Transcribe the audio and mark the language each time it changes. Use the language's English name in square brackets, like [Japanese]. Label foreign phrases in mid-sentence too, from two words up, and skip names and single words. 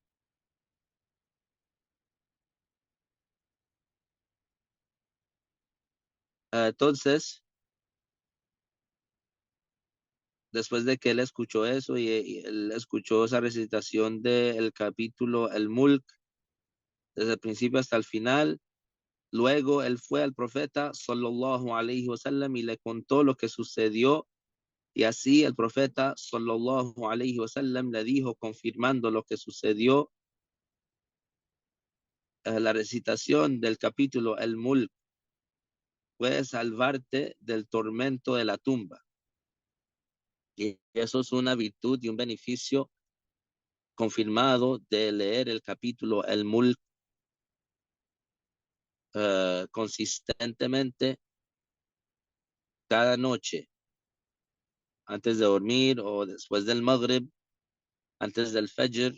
[Spanish] Entonces, después de que él escuchó eso y él escuchó esa recitación del capítulo El Mulk, desde el principio hasta el final, luego él fue al profeta [Arabic] صلى الله عليه وسلم [Spanish] y le contó lo que sucedió, y así el profeta [Arabic] صلى الله عليه وسلم [Spanish] le dijo, confirmando lo que sucedió, la recitación del capítulo El Mulk puede salvarte del tormento de la tumba. Y eso es una virtud y un beneficio confirmado de leer el capítulo El Mulk consistentemente cada noche, antes de dormir o después del Maghrib, antes del Fajr.